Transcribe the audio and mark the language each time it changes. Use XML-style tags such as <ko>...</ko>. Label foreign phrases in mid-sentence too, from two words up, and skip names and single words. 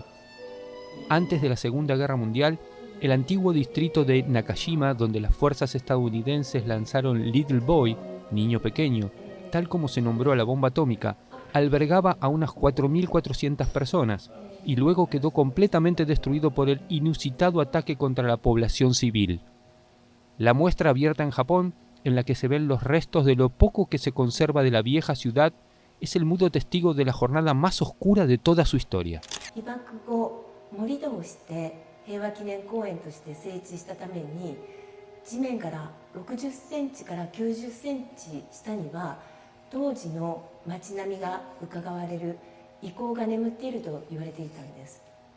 <es>Antes de la Segunda Guerra Mundial, el antiguo distrito de Nakashima, donde las fuerzas estadounidenses lanzaron Little Boy, niño pequeño, tal como se nombró a la bomba atómica, albergaba a unas 4.400 personas y luego quedó completamente destruido por el inusitado ataque contra la población civil. La muestra abierta en Japón, en la que se ven los restos de lo poco que se conserva de la vieja ciudad, es el mudo testigo de la jornada más oscura de toda su historia.</es> <ja>平和記念公園として整地したために地面から60センチから90センチ下には当時の街並みが伺われる遺構が眠っていると言われていたんです。</ja>